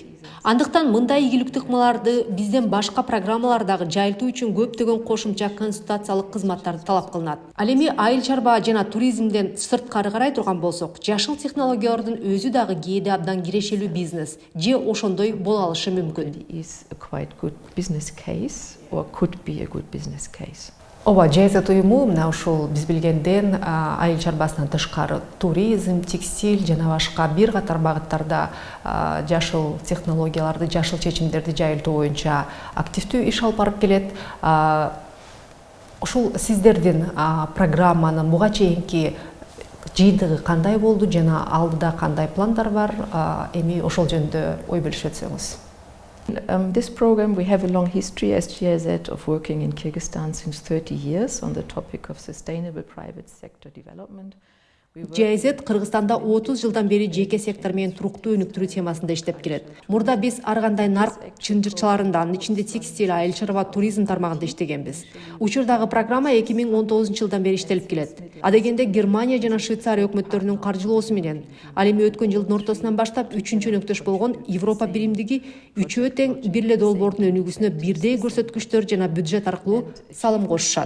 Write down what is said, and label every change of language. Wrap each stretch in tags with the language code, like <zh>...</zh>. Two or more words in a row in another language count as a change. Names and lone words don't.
<ky>Андыктан мындай ийгиликтүү ыкмаларды бизден башка программалардагы жайылтуу үчүн көптөгөн кошумча консультациялык кызматтарды талап кылынат. Ал эми айыл чарба жана туризмден сырткары карай турган болсок, жашыл технологиялардын өзү дагы кээде абдан кирешелүү бизнес же ошондой боло алышы мүмкүн.</ky> <en>Is a quite good business case or could be a good business case.</en> <ky>Ооба, GIZ уюму мына ушул биз билгенден айыл чарбасынан тышкары туризм, текстиль жана башка бир катар багыттарда жашыл технологияларды, жашыл чечимдерди жайылтуу боюнча активдүү иш алып барып келет. Ушул сиздердин программанын буга чейинки жыйынтыгы кандай болду жана алдыда кандай пландар бар? Эми ошол жөнүндө ой бөлүшүп өтсөңүз.</ky> <en>This program, we have a long history as GIZ of working in Kyrgyzstan since 30 years on the topic of sustainable private sector development.</en> <ky>GIZ Кыргызстанда 30 жылдан бери жеке сектор менен туруктуу өнүктүрүү темасында иштеп келет. Мурда биз ар кандай нарк чынжырчаларында, анын ичинде текстиль, айыл чарба, туризм тармагында иштегенбиз. Учурдагы программа 2019 жылдан бери иштелип келет. Адегенде Германия жана Швейцария өкмөттөрүнүн каржылоосу менен ал эми өткөн жылдын ортосунан баштап 3-чү өнөктөш болгон Европа биримдиги үчөө тең бир эле долбоордун өнүгүүсүнө бирдей көрсөткүчтөр жана бюджет аркылуу салым кошушат.</ky>